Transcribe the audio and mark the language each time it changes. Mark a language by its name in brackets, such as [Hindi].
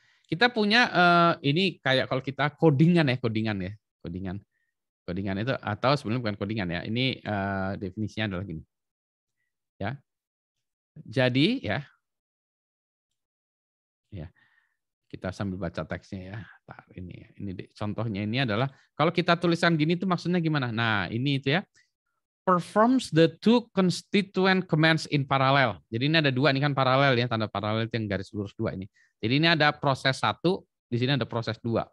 [Indonesian] Kita punya ini kayak kalau kita codingan ya. Codingan itu atau sebenarnya bukan codingan ya. Ini definisinya adalah gini. Ya. Jadi ya. Kita sambil baca teksnya ya. Ini contohnya ini adalah kalau kita tulisan gini itu maksudnya gimana? Nah, ini itu ya. [English] Performs the two constituent commands in parallel. [Indonesian] Jadi ini ada dua, ini kan paralel ya, tanda paralel itu yang garis lurus dua ini. Jadi ini ada proses satu, di sini ada proses dua.